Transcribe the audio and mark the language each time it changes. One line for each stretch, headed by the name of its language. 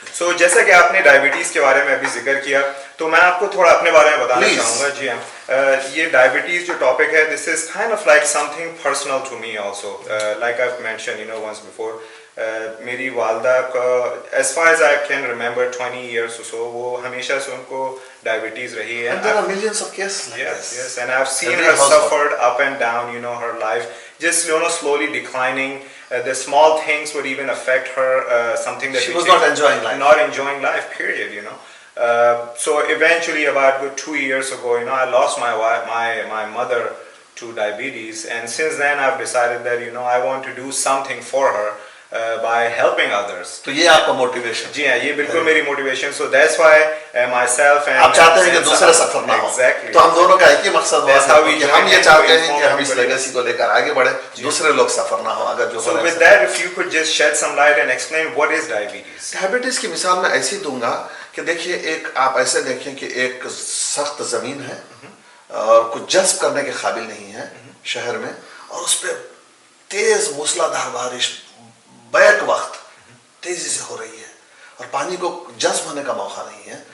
Urdu: سو جیسا کہ آپ نے ڈائبٹیز کے بارے میں ابھی ذکر کیا, تو میں آپ کو تھوڑا اپنے بارے میں بتانا چاہوں گا. جی ہاں, یہ ڈائبٹیز جو ٹاپک ہے,
English: This is kind of like something personal to me also. Like I mention once before,
Urdu: میری والدہ کا
English: as far as I can remember 20 years or so,
Urdu: وہ ہمیشہ سے ان کو ڈائبٹیز رہی ہے.
English: And there are millions of cases like yes, this. yes, and I've seen her suffered up and down, her life just slowly declining. The small things would even affect her, something that she was not enjoying life. Not enjoying life, period. So eventually, about 2 years ago, I lost my mother to diabetes, and since then I've decided that I want to do something for her by helping others.
Urdu: تو یہ آپ کا motivation. جی ہاں, یہ بالکل میری motivation.
English: So that's why myself and
Urdu: آپ چاہتے ہیں کہ دوسرے سفر نہ ہو.
English: Exactly.
Urdu: تو ہم دونوں کا ایک ہی مقصد ہوا کہ ہم یہ چاہتے ہیں کہ ہم اس
English: everybody.
Urdu: لیگیسی کو لے کر آگے بڑھیں, دوسرے لوگ سفر نہ ہو. اگر جو
English: So with that, if you could just shed some light and explain what is diabetes.
Urdu: Diabetes کی مثال میں ایسی دوں گا کہ دیکھیے, ایک آپ ایسے دیکھیں کہ ایک سخت زمین ہے اور کچھ جذب کرنے کے قابل نہیں ہے شہر میں, اور اس پہ تیز موسلادھار بارش بیک وقت تیزی سے ہو رہی ہے اور پانی کو جذب ہونے کا موقع نہیں ہے.